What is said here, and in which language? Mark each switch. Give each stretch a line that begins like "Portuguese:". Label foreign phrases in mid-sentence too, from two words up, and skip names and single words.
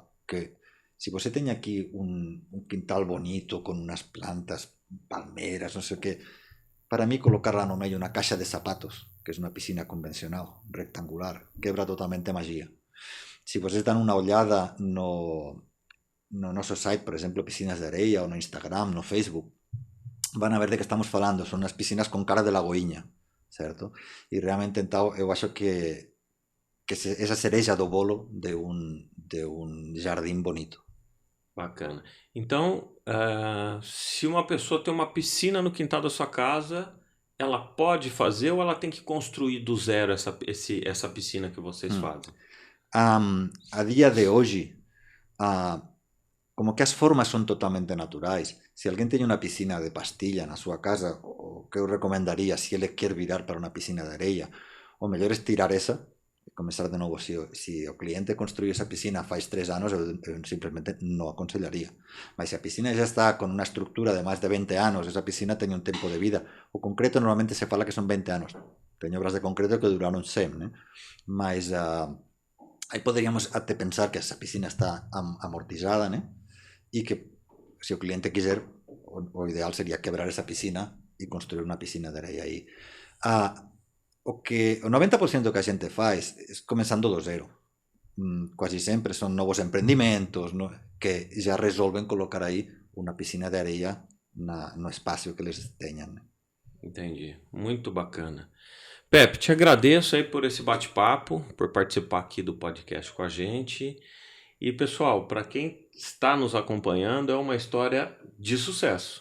Galician: Que se você ten aquí un quintal bonito con unhas plantas, palmeras, non sei o que, para mí colocarla no medio unha caixa de zapatos, que é unha piscina convencional, rectangular, quebra totalmente a magia. Se vocês dan unha ollada no noso site, por exemplo, Piscinas de Areia, ou no Instagram, no Facebook, van a ver de que estamos falando, son as piscinas con cara de lagoiña, certo? E realmente, então, eu acho que esa cereja do bolo de un jardín bonito.
Portuguese: Bacana. Então, se uma pessoa tem uma piscina no quintal da sua casa, ela pode fazer ou ela tem que construir do zero essa piscina que vocês fazem?
Galician: A día de hoxe, como que as formas son totalmente naturais. Se alguén teñe unha piscina de pastilla na súa casa, o que eu recomendaría, se ele quer virar para unha piscina de areia, o mellor é tirar esa e comenzar de novo. Se o cliente construiu esa piscina faz 3 anos, eu simplemente non aconsellaría. Mas se a piscina já está con unha estructura de máis de 20 anos, esa piscina teñe un tempo de vida. O concreto normalmente se fala que son 20 anos. Teño obras de concreto que duraron 100, né? Mas aí poderíamos até pensar que esa piscina está amortizada, né? E que se o cliente quiser, o ideal sería quebrar esa piscina e construir unha piscina de areia aí. O 90% que a xente faz é comenzando do zero. Quasi sempre son novos emprendimentos, no? Que já resolven colocar aí unha piscina de areia no espacio que eles teñan.
Portuguese: Entendi. Muito bacana. Pepe, te agradeço aí por esse bate-papo, por participar aqui do podcast com a gente. E pessoal, para quem está nos acompanhando, é uma história de sucesso.